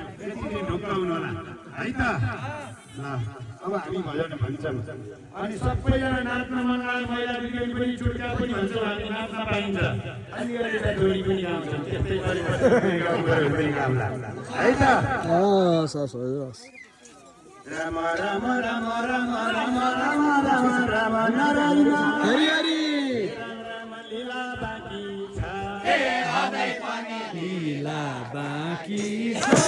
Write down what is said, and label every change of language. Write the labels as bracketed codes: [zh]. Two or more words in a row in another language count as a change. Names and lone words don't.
[ne] त्यसरी ढोक्काउनु होला है त। ल, अब हामी भजन भन्छौँ। अनि सबैजना नाच्न मन लागे महिला बिग्रेली पनि चुड्का पनि भन्छौँ हामी, नाच्न पाइन्छ। अलिअलि त जोडी पनि गाउँछौँ, त्यस्तै गरेर पनि गाउँला है त। हस्, हस्, हस्, हस्। राम राम राम राम राम राम राम राम नारायण। हरि हरि। राम राम लीला बाँकी छ। लीला बाँकी छ।